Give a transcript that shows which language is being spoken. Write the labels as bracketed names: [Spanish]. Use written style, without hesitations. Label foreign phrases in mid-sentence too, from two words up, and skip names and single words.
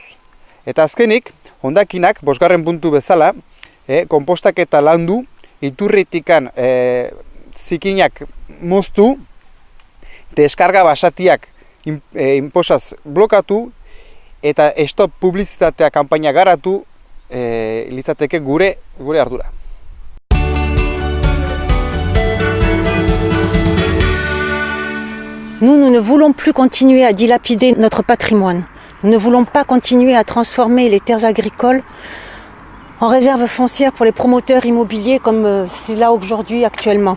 [Basque] Eta azkenik, hondakinak, 5. puntu bezala, konpostak eta landu, iturritikan zikinak moztu, deskarga basatiak inposaz blokatu, eta stop publizitatea kanpaina garatu, litzateke gure ardura. [French] Nous ne voulons plus continuer à dilapider notre patrimoine. Nous ne voulons pas continuer à transformer les terres agricoles en réserves foncières pour les promoteurs immobiliers comme c'est là aujourd'hui actuellement.